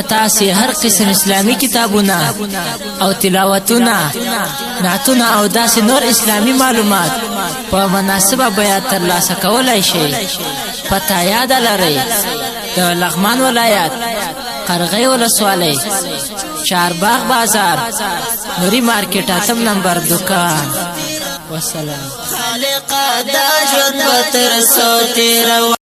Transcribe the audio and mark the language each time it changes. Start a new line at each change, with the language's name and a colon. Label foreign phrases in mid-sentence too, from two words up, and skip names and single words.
Pashto: تاسو هر قسم اسلامی کتابونه او تلاوتونه نعتونه او داسې نور اسلامی معلومات په مناسبه بیان ترلاسه کولای شئ پته یاد لرئ د لغمان ولایت قرغی ولسوالی چارباغ بازار نوری مارکیٹ 8 نمبر دکان والسلام خالق دا ژوند به تر څو تیروي